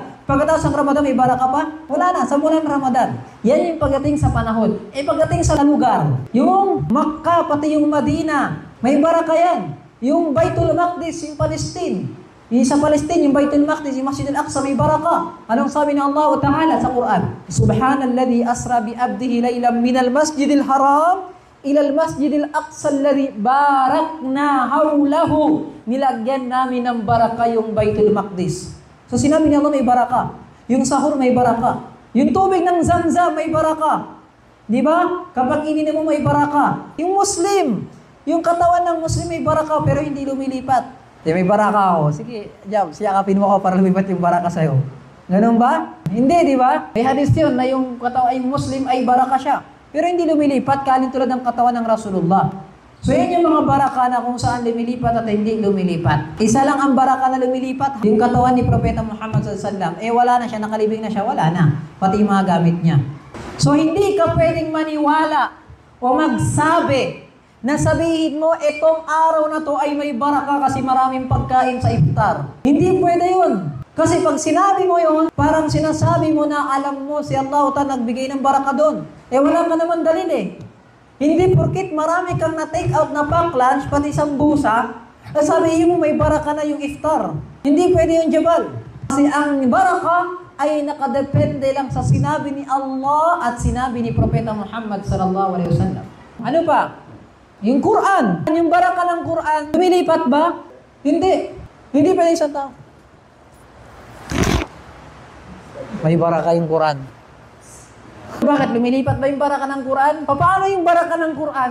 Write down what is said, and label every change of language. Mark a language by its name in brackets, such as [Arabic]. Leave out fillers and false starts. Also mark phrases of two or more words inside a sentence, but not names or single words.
[Filipino] Pagkatapos ng Ramadan, may baraka pa? Wala na, sa buwan ng Ramadan. Yan yung pagdating sa panahon. Pagdating sa lugar, yung Makkah, pati yung Madina, may baraka yan. Yung Baitul Maqdis, yung Palestine. Yung sa Palestine, yung Baitul Maqdis, yung Masjid al-Aqsa, may baraka. Anong sabi ng Allah Ta'ala sa Quran? [Arabic] سبحان الذي أسرى بعبده ليلا من المسجد الحرام إلى المسجد الأقصى الذي باركنا حوله. [Filipino] Nilagyan namin ng baraka yung Baitul Maqdis. So sinabi niya Allah may baraka. Yung sahur may baraka. Yung tubig ng Zamzam may baraka. Di ba? Kapag ininom mo may baraka. Yung Muslim, yung katawan ng Muslim may baraka pero hindi lumilipat. Di may baraka ako. Sige, Jam, siyakapin mo ako para lumipat yung baraka sa'yo. Ganun ba? Hindi, di ba? May hadis yun na yung katawan ay Muslim ay baraka siya. Pero hindi lumilipat, kalin tulad ng katawan ng Rasulullah. So yan yung mga baraka na kung saan lumilipat at hindi lumilipat. Isa lang ang baraka na lumilipat, yung katawan ni Propeta Muhammad [Arabic] صلى الله عليه وسلم. [Filipino] Wala na siya, nakalibing na siya, wala na. Pati yung mga gamit niya. So hindi ka pwedeng maniwala o magsabi na sabihin mo, itong araw na to ay may baraka kasi maraming pagkain sa iftar. Hindi pwede yun. Kasi pag sinabi mo yun, parang sinasabi mo na alam mo si Allah Ta'ala nagbigay ng baraka doon. Wala ka naman dalil Hindi porkit marami kang na- [English] take out [Filipino] na [English] pack lunch, [Filipino] pati isang busa, sabihin mo may baraka na yung iftar. Hindi pwede yung jabal. Kasi ang baraka ay nakadepende lang sa sinabi ni Allah at sinabi ni Propeta Muhammad [Arabic] صلى الله عليه وسلم. [Filipino] Ano pa? Yung Quran. Yung baraka ng Quran, lumilipat ba? Hindi. Hindi pa isang tao. May baraka yung Quran. Bakit? Lumilipat ba yung baraka ng Quran? Paano yung baraka ng Quran?